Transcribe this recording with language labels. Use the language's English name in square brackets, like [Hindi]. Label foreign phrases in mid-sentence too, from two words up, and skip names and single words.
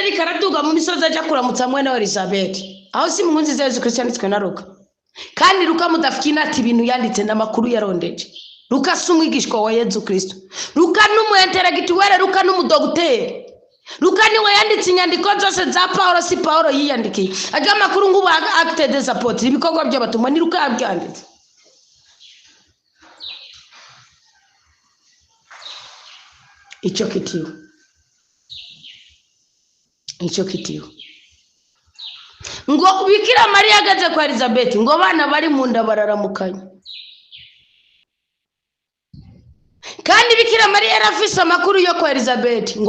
[Rundi] ariko araduga mu misozi aja kuramutsa mwene wa Elizabeth aho si munsi za Yesu Kristo yanditswe na Luka kandi Luka mudafikina ati ibintu yanditse n'amakuru yarondeje Luka sumwigishwa wa Yesu Kristo Luka n'umuintellectuel Luka n'umudogiteri Luka niwe yanditse inyandiko zose za Paulo si Paulo yiyandikiye aje amakuru ngubu [French] acte des apôtres [Rundi] ibikorwa by'abatumwa ni Luka yabyanditse Icho kitiyo ngo Bikira Mariya agaze kwa Elizabeth ngo bana bari mu nda bararamukanye kandi Bikira Mariya yarafise amakuru yo kwa Elizabeth ngo